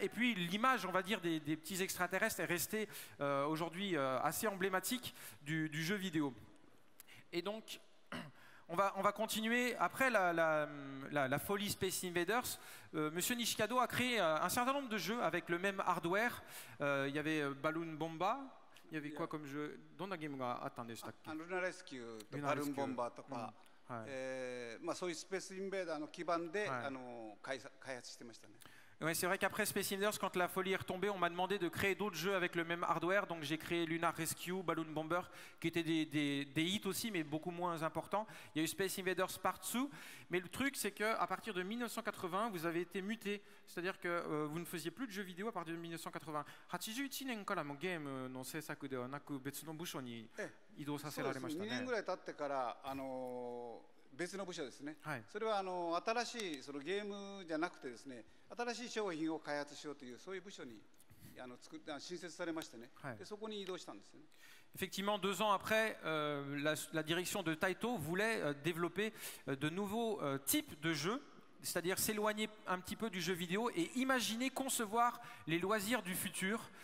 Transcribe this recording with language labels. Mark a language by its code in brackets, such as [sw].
[fr] Et puis, l'image, on va dire, des petits extraterrestres est restée aujourd'hui assez emblématique du jeu vidéo. Et donc, on va continuer. Après la folie Space Invaders, Monsieur Nishikado a créé un certain nombre de jeux avec le même hardware. Il y avait Balloon Bomba. Il y avait quoi comme jeu? [ja] Donna game ga attaんでしたっけ? Luna Rescue とバルーンボンバーとか、まあそういうスペースインベーダーの基盤で、開発してましたね。 [fr] Ouais, c'est vrai qu'après Space Invaders, quand la folie est retombée, on m'a demandé de créer d'autres jeux avec le même hardware. Donc j'ai créé Lunar Rescue, Balloon Bomber, qui étaient des hits aussi, mais beaucoup moins importants. Il y a eu Space Invaders Part 2. Mais le truc, c'est qu'à partir de 1980, vous avez été muté. C'est-à-dire que vous ne faisiez plus de jeux vidéo à partir de 1980. [ja] 81年からもゲームの制作ではなく別の部署に移動させられましたね。 2年ぐらい経ってから別の部署ですね、それは新しいそのゲームじゃなくてですね、新しい商品を開発しようというそういう部署に新設されましてね、でそこに移動したんですね。 [fr] Effectivement, 2 ans après, la direction de Taito voulait développer de nouveaux types de jeux, c'est-à-dire s'éloigner un petit peu du jeu vidéo et imaginer, concevoir les loisirs du futur.